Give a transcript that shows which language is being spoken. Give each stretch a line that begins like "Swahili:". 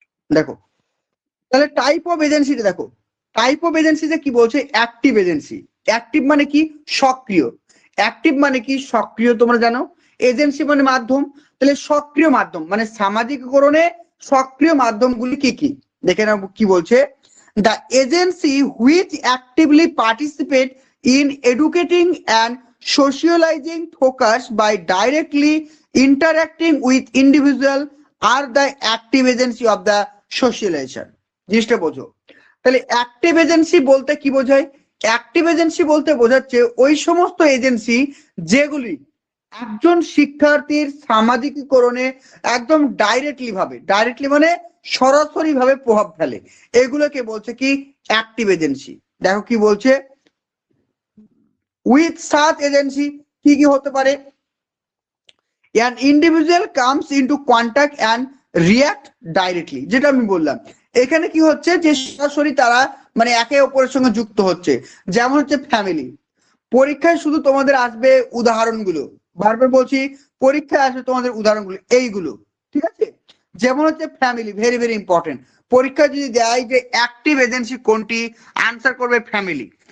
Bangla: দেখো তাহলে type of এজেন্সিটা দেখো, টাইপ অফ এজেন্সিতে কি বলছে, অ্যাক্টিভ এজেন্সি। অ্যাক্টিভ মানে কি? সক্রিয়। অ্যাক্টিভ মানে কি? সক্রিয়, তোমরা জানো। এজেন্সি মানে মাধ্যম, তাহলে সক্রিয় মাধ্যম মানে সামাজিকীকরণে সক্রিয় মাধ্যমগুলি কি কি দেখে নাও কি বলছে।
English: The agency which actively participate in educating and socializing focus by directly interacting with individual are the active agency of the socialization।
Bangla: জিনিসটা বোঝো। তাহলে অ্যাক্টিভ এজেন্সি বলতে কি বোঝায়? অ্যাক্টিভ এজেন্সি বলতে বোঝাচ্ছে ওই সমস্ত এজেন্সি যেগুলি একজন শিক্ষার্থীর সামাজিকীকরণে একদম ডাইরেক্টলি মানে সরাসরি ভাবে প্রভাব ফেলে, এগুলোকে বলছে কি অ্যাক্টিভ এজেন্সি। দেখো কি বলছে,
English: with such agency
Bangla: কি কি হতে পারে?
English: an individual comes into contact and react directly,
Bangla: যেটা আমি বললাম। এখানে কি হচ্ছে যে সরাসরি তারা মানে একে অপরের সঙ্গে যুক্ত হচ্ছে, যেমন হচ্ছে ফ্যামিলি। পরীক্ষায় শুধু তোমাদের আসবে উদাহরণগুলো, বারবার বলছি পরীক্ষায় আসবে তোমাদের উদাহরণগুলো এইগুলো, ঠিক আছে? যেমন হচ্ছে ফ্যামিলি, ভেরি ভেরি ইম্পর্টেন্ট। পরীক্ষা যদি দেয় যে অ্যাক্টিভ এজেন্সি কোনটি, আনসার করবে ফ্যামিলি।